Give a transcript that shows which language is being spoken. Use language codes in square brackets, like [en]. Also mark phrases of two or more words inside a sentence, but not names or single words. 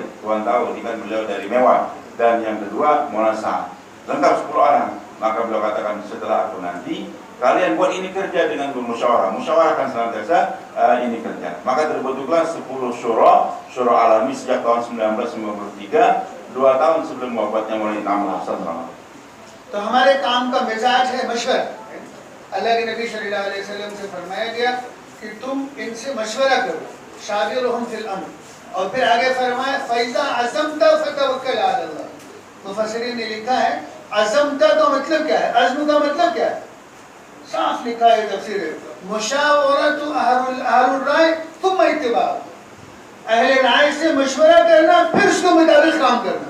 [id] Tuan tahu ini kan beliau dari Mewah. Dan yang kedua Maulana Sa'ad. Lengkap 10 orang. Maka beliau katakan setelah aku nanti kalian buat ini kerja dengan bermusyawarah. Musyawarah akan senantiasa ini kerja. Maka terbentuklah 10 syura alami sejak tahun 1993, 2 tahun sebelum wafatnya Maulana Inam Al-Hasan. [ur] تو ہمارے کام کا مزاج ہے مشورہ. اللہ کے نبی [ar] صلى الله عليه وسلم [ur] سے فرمایا گیا کہ تم ان سے مشورہ کرو, [ar] شاورهم في الأمر. [ur] اور پھر آگے فرمایا [ar] فإذا عزمت فتوكل على الله. [ur] مفسرین نے لکھا ہے عزمت کا مطلب کیا ہے، عزم کا مطلب کیا ہے، صاف لکھا ہے تفسیر میں, [ar] مشاورة أهل الرأي ثم اتباع, [ur] اہل رائے سے مشورہ کرنا پھر اس کے مطابق کام کرنا.